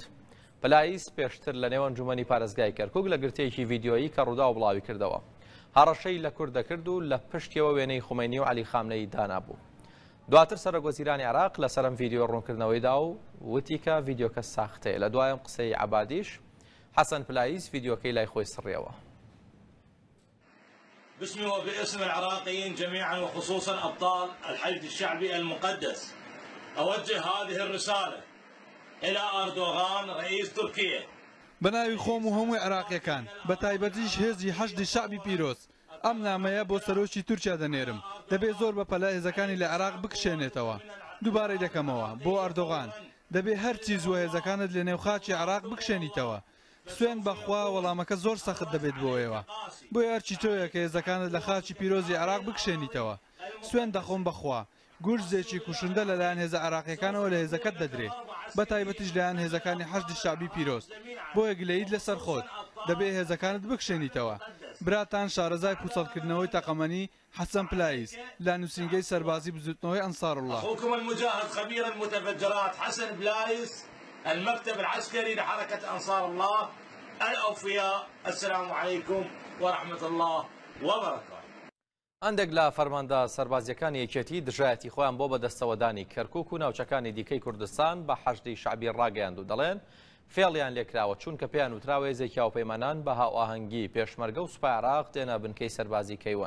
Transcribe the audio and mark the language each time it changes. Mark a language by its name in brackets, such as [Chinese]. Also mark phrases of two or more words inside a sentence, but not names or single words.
[Central Kurdish] پلایس پێشتر لە نێو ئەنجومەنی پارێزگای کەرکوک لە گرتەیەکی ڤیدیۆیی کە ڕوودا و بڵاوی کردەوە هەڕەشەی لە کورد دەکرد و لە پشتیەوە وێنەی خومینی و عەلی خامنەی دانابوو. دواتر سەرۆکوەزیرانی عێراق لە سەرم ڤیدیۆ ڕوونکردنەوەیدا و وتی کە ڤیدیۆکە ساختەیە. لە دوایم قسەی عەبادیش حەسەن پلایس ڤیدیۆکەی لای خۆی سڕیەوە. [Arabic] باسمي وباسم العراقيين جميعا وخصوصا أبطال الحشد الشعبي المقدس أوجه هذه الرسالة إلى أردوغان رئيس تركيا. [Central Kurdish] بناوی خۆم و هەمووی عێراقیەکان بە تایبەتیش هێزی حەشدی شعبی پیرۆز ئەم نامەیە بۆ سەرۆکی تورکیا دەنێرم. دەبێت زۆر بە پەلا هێزەکانی لە عێراق بکشێنێتەوە. دووبارەی دەکەمەوە بۆ ئەردۆغان دەبێت هەرچی زووە هێزەکانت لە نێوخاچی عێراق بکشێنیتەوە. سوێن بەخوا وەڵامەکە زۆر سەخت دەبێت بۆیەوە بۆی هەرچی تۆیە کە هێزەکانت لە خاچی پیرۆزی عێراق بکشێنیتەوە. سوێن دەخۆم بەخوا گورزێکی کوشندە لەلایەن هێزە عێراقیەکانەوە لە هێزەکەت دەدرێت بە تایبەتیش لایەن هێزەکانی حەشدی شعبی پیرۆز بۆیە گلەیت لەسەر خۆت دەبێت هێزەکانت بکشێنیتەوە. براتان شارەزای پوچەڵکردنەوەی تەقەمەنی حەسەن پلایس لا نووسینگەی سەربازی بزوتنەوەی ئەنساڕوڵڵاه. [Arabic] أخوكم المجاهد خبير المتفجرات حسن بلايس المكتب العسكري لحركة أنصار الله الأوفياء. السلام عليكم ورحمة الله وبركاته. [Central Kurdish] هەندێک لە فەرماندا سەربازیەکانی یەکێتی دژایەتی خۆیان بۆ بەدەستەوەدانی کەرکوک و ناوچەکانی دیکەی کوردستان بە حەشدی شعبی ڕاگەیاند و دەڵێن فێڵیان لێکراوە چونکە پێیان وتراوە هێزێکی هاوپەیمانان بە هاوئاهەنگی پێشمەرگە و سوپای عێراق دێنە بنکەی سەربازی کەیوان.